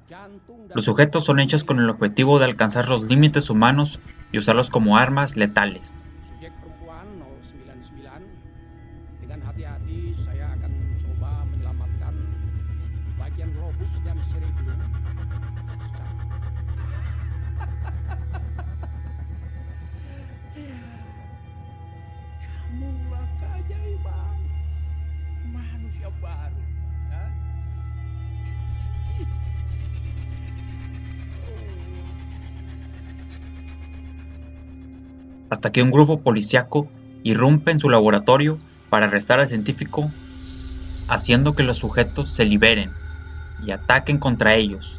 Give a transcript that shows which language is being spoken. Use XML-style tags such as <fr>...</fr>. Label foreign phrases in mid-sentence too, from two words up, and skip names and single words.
<es>Los sujetos son hechos con el objetivo de alcanzar los límites humanos y usarlos como armas letales.</es> <id>Subjek perempuan 099, dengan hati-hati saya akan coba menyelamatkan bagian robus dan cerebellum. Kamulah keajaiban manusia baru. Hah?</id> <es>Hasta que un grupo policíaco irrumpe en su laboratorio para arrestar al científico, haciendo que los sujetos se liberen y ataquen contra ellos.</es>